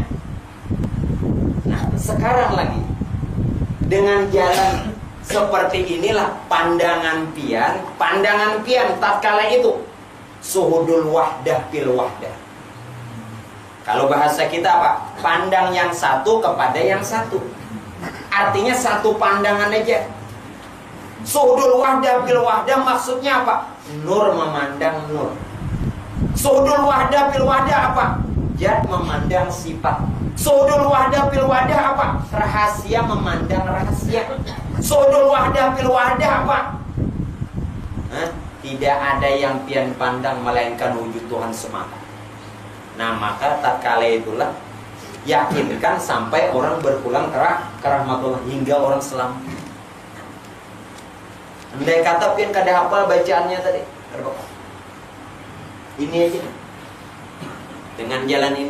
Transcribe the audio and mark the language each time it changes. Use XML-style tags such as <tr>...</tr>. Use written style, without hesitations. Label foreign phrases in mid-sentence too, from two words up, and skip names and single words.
<id>Nah sekarang lagi dengan jalan seperti inilah pandangan pian tatkala itu</id> <ar>suhudul wahdah fil wahdah.</ar> <id>Kalau bahasa kita apa? Pandang yang satu kepada yang satu. Artinya satu pandangan aja.</id> <ar>Suhudul wahdah fil wahdah</ar> <id>maksudnya apa? Nur memandang nur.</id> <ar>Suhudul wahdah fil wahdah apa?</ar> <id>Zat memandang sifat.</id> <ar>Suhudul wahdah fil wahdah</ar> <id>apa? Rahasia memandang rahasia.</id> <ar>Suhudul wahdah fil wahdah apa?</ar> <id>Tidak ada yang pian pandang melainkan wujud Tuhan semata. Nah maka tatkala itulah yakinkan sampai orang berpulang ke rahmatullah hingga orang selamat. Andai kata pian kada hafal bacaannya tadi, ini aja dengan jalan ini.</id>